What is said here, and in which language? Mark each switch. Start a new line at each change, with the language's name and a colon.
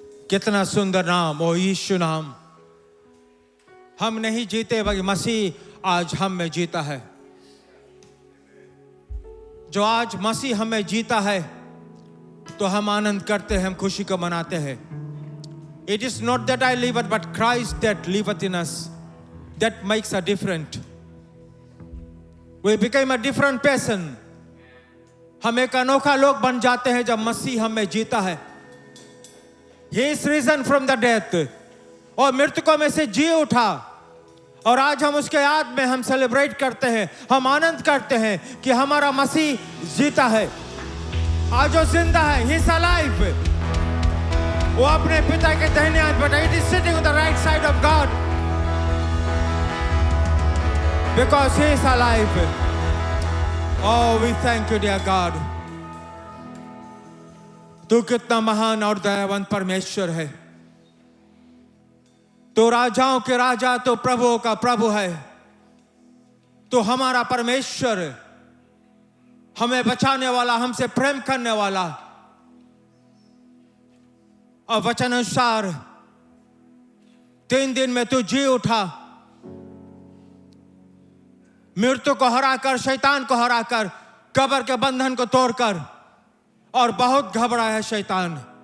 Hindi: कितना सुंदर नाम ओ यीशु नाम. हम नहीं जीते बल्कि मसीह आज हम में जीता है. जो आज मसीह हमें जीता है तो हम आनंद करते हैं, हम खुशी को मनाते हैं.
English: It is not that I live but Christ that liveth in us. That makes a difference. We became a different person.
Hindi: हम एक अनोखा लोग बन जाते हैं जब मसीह हमें जीता है.
English: He is risen from the death.
Hindi: और मृतकों में से जी उठा. और आज हम उसके याद में हम सेलिब्रेट करते हैं, हम आनंद करते हैं कि हमारा मसीह जीता है. आज वो जिंदा है.
English: He is alive.
Hindi: वो अपने पिता के दाहिने हाथ पर,
English: it is sitting on the right side of God because he is alive. Oh, we thank you, dear God.
Hindi: तू कितना महान और दयावान परमेश्वर है। तो राजाओं के राजा, तो प्रभुओं का प्रभु है। तो हमारा परमेश्वर, हमें बचाने वाला, हमसे प्रेम करने वाला, और वचन अनुसार 3 दिन में तू जी उठा, मृत्यु को हराकर, शैतान को हराकर, कब्र के बंधन को तोड़कर, और बहुत घबराया शैतान।